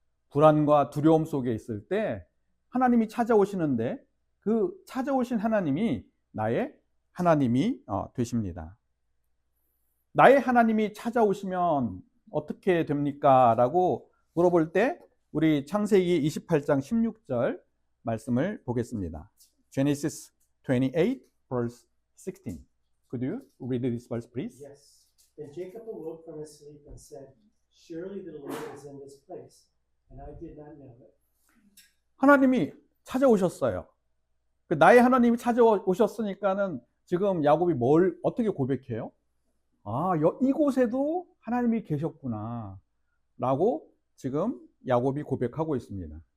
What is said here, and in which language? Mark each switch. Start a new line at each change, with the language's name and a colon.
Korean: 불안과 두려움 속에 있을 때 하나님이 찾아오시는데 그 찾아오신 하나님이 나의 하나님이 되십니다. 나의 하나님이 찾아오시면 어떻게 됩니까? 라고 물어볼 때 우리 창세기 28장 16절 말씀을 보겠습니다.
English: Genesis 28 verse 16. Could you read this verse please? Yes. Then Jacob awoke from his sleep and said, "Surely the Lord is in this place, and I did not know it."
Korean: 하나님이 찾아오셨어요. 나의 하나님이 찾아오셨으니까는 지금 야곱이 뭘 어떻게 고백해요? 이곳에도 하나님이 계셨구나 라고 지금 야곱이 고백하고 있습니다.